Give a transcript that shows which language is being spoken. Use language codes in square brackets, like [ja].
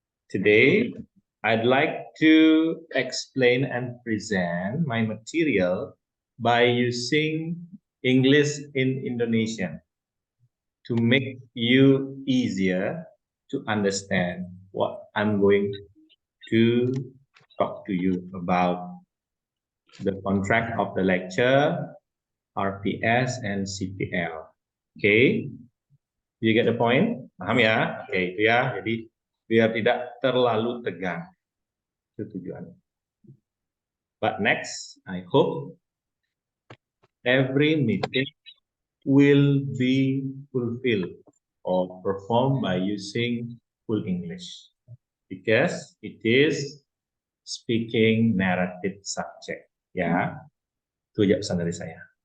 [en] Today, I'd like to explain and present my material by using English in Indonesian to make you easier to understand what I'm going to talk to you about the contract of the lecture, RPS, and CPL. Okay, you get the point? [id] Paham ya? Oke, itu ya. Jadi biar tidak terlalu tegang. Itu tujuannya. [en] But next, I hope every meeting will be fulfilled or performed by using full English because it is speaking narrative subject. [id] Ya, itu aja pesan dari saya.